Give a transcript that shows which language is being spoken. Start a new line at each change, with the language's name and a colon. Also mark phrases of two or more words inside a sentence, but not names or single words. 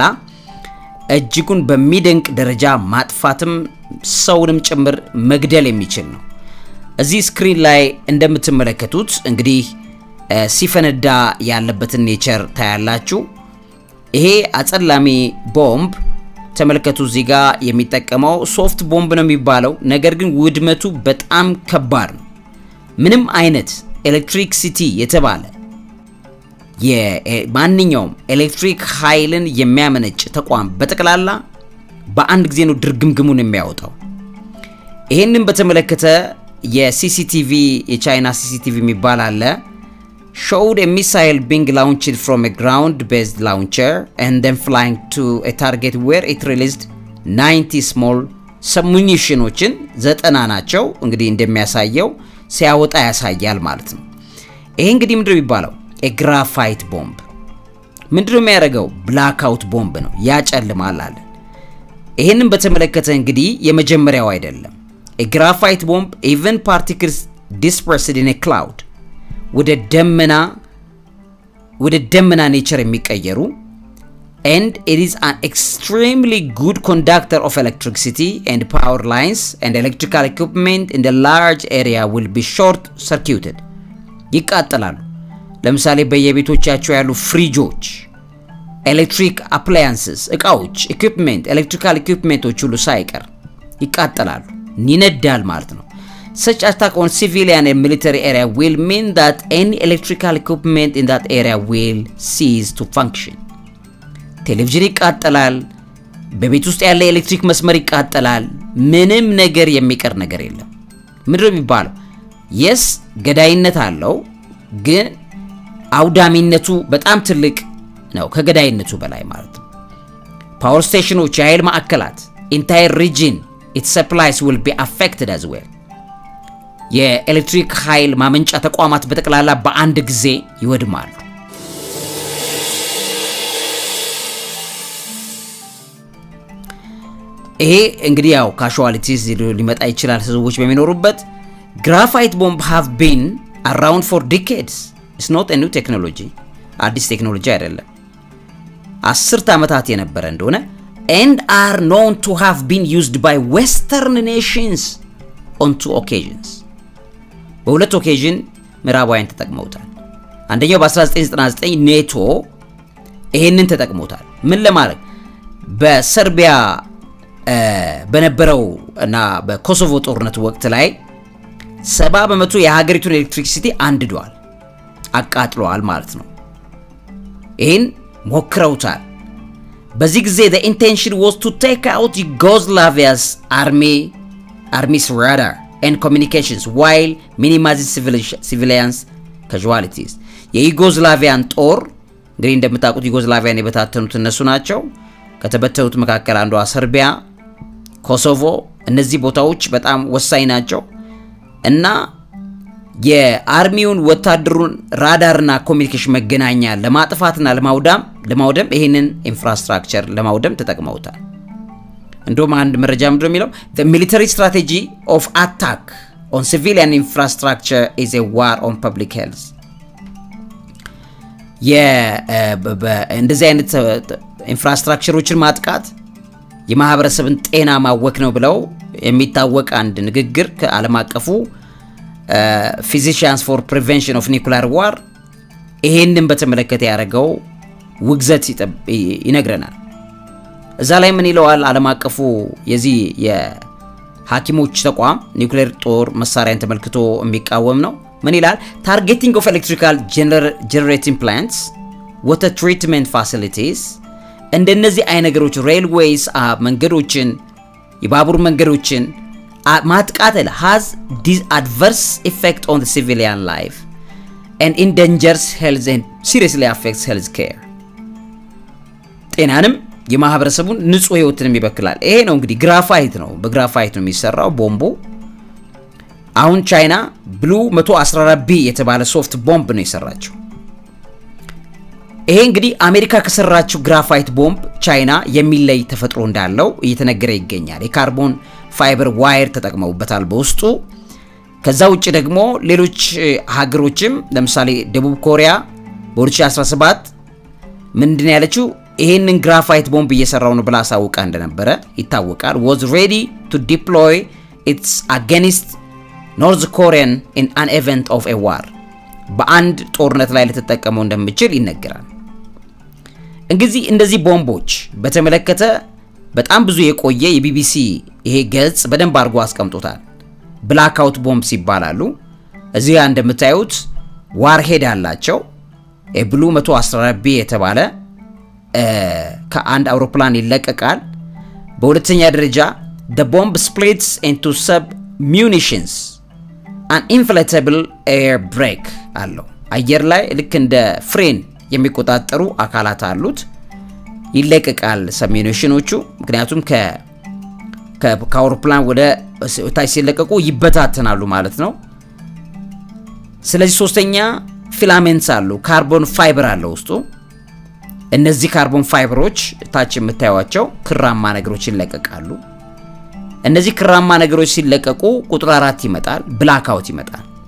Amharic: እጅጉን በሚደንቅ ደረጃ ማጥፋትም ሰውንም ጭምር መግደል የሚችል ነው እዚህ ስክሪን ላይ እንደምትመለከቱት እንግዲህ ሲፈነዳ ያለበትን ኔቸር ታያላችሁ ይሄ አጸላሚ ቦምብ ተመልከቱ እዚህ ጋር የሚጠቀመው
English: soft bomb
Amharic: ነው የሚባለው ነገር ግን ውድመቱ በጣም ከባድ ነው ምንም አይነት ኤሌክትሪክሲቲ የተባለ የማንኛውም ኤሌክትሪክ ኃይልን የሚያመነጭ ተቋም በጠቅላላ በአንድ ጊዜ ነው ድርግምግሙን የሚያወጣው ይሄንን በተመለከተ የሲሲቲቪ የቻይና ሲሲቲቪ የሚባል አለ showed
English: a missile being launched from a ground-based launcher and then flying to a target where it released 90 small submunitionoችን
Amharic: 90 ናቸው እንግዲህ እንደሚያሳየው ሲያወጣ ያሳያል ማለት ነው ይሄ እንግዲህ ምንድነው የሚባለው
English: a graphite bomb
Amharic: ምንድነው የሚያደርገው
English: blackout bomb
Amharic: ነው ያጨልማል አለ ይሄንን በተመለከተ እንግዲህ የመጀመሪያው አይደለም
English: a graphite bomb even particles dispersed in a cloud
Amharic: ወደ ደመና ኔቸር የሚቀየሩ
English: and it is an extremely good conductor of electricity and power lines and electrical equipment in the large area will be short circuited
Amharic: ይቃጠላሉ ለምሳሌ በየቤቶቻቸው ያሉ ፍሪጆች
English: electric appliances እቃዎች equipment electrical equipmentዎች
Amharic: ሁሉ ሳይቀር ይቃጠላሉ ይነዳል ማለት ነው
English: Such attack on civilian and military area will mean that any electrical equipment in that area will cease to function.
Amharic: ቴሌቪዥን ይቃጠላል በቤት ውስጥ ያለ ኤሌክትሪክ መስመር ይቃጠላል ምንም ነገር የሚቀር ነገር የለም ምንድነው የሚባለው yes ገዳይነት አለው ግን አውዳሚነቱ በጣም ትልቅ ነው ከገዳይነቱ በላይ ማለት ነው
English: power stations
Amharic: የኃይል ማዕከላት
English: entire region its supplies will be affected as well
Amharic: የኤሌክትሪክ ኃይል ማመንጫ ተቋማት በተቀላላ በአንድ ጊዜ ይወድማሉ ይሄ እንግዲህ ያው casualties ሊመጣ ይችላል ሰዎች በሚኖሩበት
English: graphite bomb have been around for decades it's not a new technology
Amharic: አዲስ ቴክኖሎጂ አይደለም 10 ዓመታት የነበረ እንደሆነ
English: and are known to have been used by western nations on 2 occasions
Amharic: በሁለት ኦኬዥን ምዕራባውያን ተጠቅመውታል አንደኛው በ1999 ኔቶ ይሄንን ተጠቅመውታል ምን ለማድረግ በሰርቢያ በነበረው እና በኮሶቮ ጦርነት ወቅት ላይ 70% የሀገሪቱን ኤሌክትሪክሲቲ አንድዷል አቃጥሏል ማለት ነው ይሄን ሞክረውታል በዚህ ጊዜ
English: the intention was to take out Yugoslavia's army's radar and communications while minimizing civilians casualties
Amharic: የዩጎዝላቪያን ጦር እንግዲህ እንደምታውቁት ዩጎዝላቪያን የበታተኑት እነሱ ናቸው ከተበተኑት መካከል አንዷ ሰርቢያ ኮሶቮ እነዚህ ቦታዎች በጣም ወሳኝ ናቸው እና የአርሚውን ወታደሩን ራዳርና ኮሙኒኬሽን መገናኛ ለማጥፋትና ለማውደም ይሄንን ኢንፍራስትራክቸር ለማውደም ተጠቅመውታል እንደውም አንድ መረጃ ምንድነው የሚለው
English: the military strategy of attack on civilian infrastructure is a war on public health
Amharic: እንደዚህ አይነት ኢንፍራስትራክቸሮችን ማጥቃት የማህበረሰብን ጤና ማወክ ነው ብለው የሚታወቅ አንድ ንግግር ከዓለም አቀፉ
English: physicians for prevention of nuclear war
Amharic: ይሄንን በተመለከተ ያረጋው ውግዘት ይነግረናል እዛ ላይ ምን ይለዋል ዓለም አቀፉ የዚህ የሐኪሞች ተቋም ኒውክሌር ጦር መሳሪያን ተመልክቶ የሚቃወም ነው ምን ይላል
English: targeting of electrical generating plants water treatment facilities
Amharic: እንደነዚህ አይ ነገሮች
English: railways መንገዶችን
Amharic: የባቡር መንገዶችን ማጥቃት
English: has this adverse effect on the civilian life and endangers health and seriously affects health care
Amharic: ጤናንም የማህበረሰቡን ንጹህ ህይወትን ይበክላል ይሄ ነው እንግዲህ ግራፋይት ነው በግራፋይት ነው የሚሰራው ቦምቡ አሁን ቻይና ብሉ 114B የተባለ
English: soft bomb
Amharic: ነው የሰራችው ይሄ እንግዲህ አሜሪካ ከሰራችው ግራፋይት ቦምብ ቻይና የሚለይ ተፈጥሮ እንዳለው እየተነገረ ይገኛል
English: carbon fiber wire
Amharic: ተጠቅመውበታል በውስጡ ከዛ ውጪ ደግሞ ሌሎች ሀገሮችም ለምሳሌ ደቡብ ኮሪያ በ2017 ምንድነው ያለችው ይሄንን ግራፋይት ቦምብ እየሰራው ነው ብላ ሳውቃ እንደነበረ ይታወቃል
English: was ready to deploy its against North Korean in an event of a war
Amharic: በአንድ ጦርነት ላይ ለተጠቀመው እንደምችል ይነገራል እንግዲህ እንደዚህ ቦምቦች በተመለከተ በጣም ብዙ የቆየ የቢቢሲ ይሄ ገጽ በደንብ አድርጎ አስቀምጦታል
English: blackout bombs
Amharic: ይባላሉ እዚህ እንደምታዩት ዋርሄድ አላቸው ብሉ 114B የተባለ ከአንድ አውሮፕላን ይለቀቃል በሁለተኛ ደረጃ
English: the bomb splits into sub munitions an inflatable air
Amharic: brake አለው አየር ላይ ልክ እንደ ፍሬን የሚቆጣጠሩ አካላት አሉት ይለቀቃል ሰብሚኒሽኖቹ ምክንያቱም ከአውሮፕላን ወደ ታች ሲለቀቁ ይበታተናሉ ማለት ነው ስለዚህ ሶስተኛ ፊላሜንትስ አሉ
English: carbon fiber
Amharic: አለው ውስጡ እነዚህ
English: carbon fibers
Amharic: ታች የምታዩዋቸው ክራማ ነገሮች ይለቀቃሉ እነዚህ ክራማ ነገሮች ሲለቀቁ ቁጥር 4 ይመጣል ብላክአውት ይመጣል